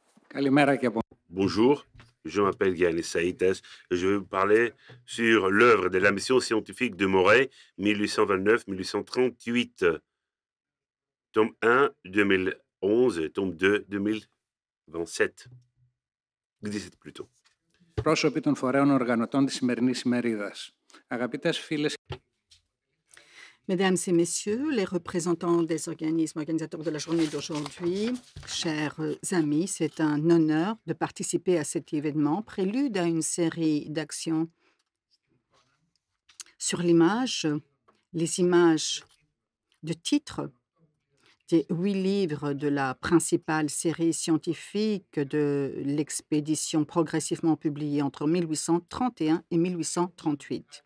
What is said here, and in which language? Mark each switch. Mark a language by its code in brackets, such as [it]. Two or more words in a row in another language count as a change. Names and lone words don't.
[fr] Bonjour, je m'appelle Giannis Saïtas et je vais vous parler sur l'œuvre de la mission scientifique de Moret, 1829-1838, tome 1, 2011, et tome 2, 2027. 17 plutôt. [el] Πρόσωποι των φορέων οργανωτών της σημερινής ημερίδας. Αγαπητές φίλες. [fr] Mesdames et messieurs, les représentants des organismes organisateurs de la journée d'aujourd'hui, chers amis, c'est un honneur de participer à cet événement, prélude à une série d'actions sur l'image, les images de titres des 8 livres de la principale série scientifique de l'expédition progressivement publiée entre 1831 et 1838.